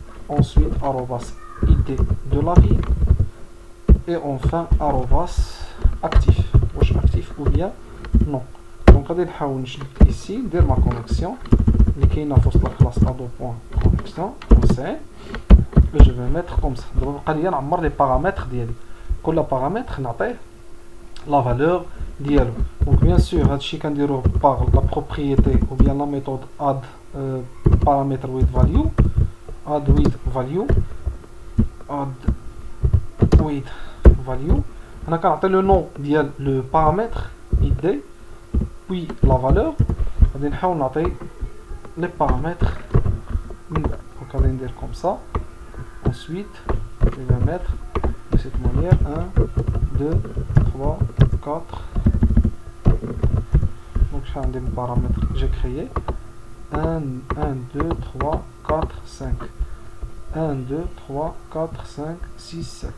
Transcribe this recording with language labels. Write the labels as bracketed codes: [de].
[fr] ensuite arrobas id de la ville, et enfin arrobas actif, واش actif ou bien non. Donc [ar] غادي نحاول نشد [fr] ici ندير ma connexion [ar] اللي كاينه في وسط الكلاس [fr] ado.connexion et je vais mettre comme ça. [ar] دابا بقى لي نعمر لي بارامتر ديالي، كل بارامتر نعطيه [fr] la valeur [ar] ديالو. [fr] Donc bien sûr [ar] هادشي كنديروه [fr] par la propriété ou bien la méthode add paramètre with value, add with value, add with value. [ar] هنا كنعطي [fr] le nom ديال le paramètre id puis la valeur. [ar] غادي نحاول نعطي [fr] les paramètres [ar] من بعد. [fr] Donc [ar] غادي ندير [fr] comme ça. Ensuite je vais mettre de cette manière 1 2 3 4. Donc je vais des paramètres que j'ai créé 1 2 3 4 5 1 2 3 4 5 6 7.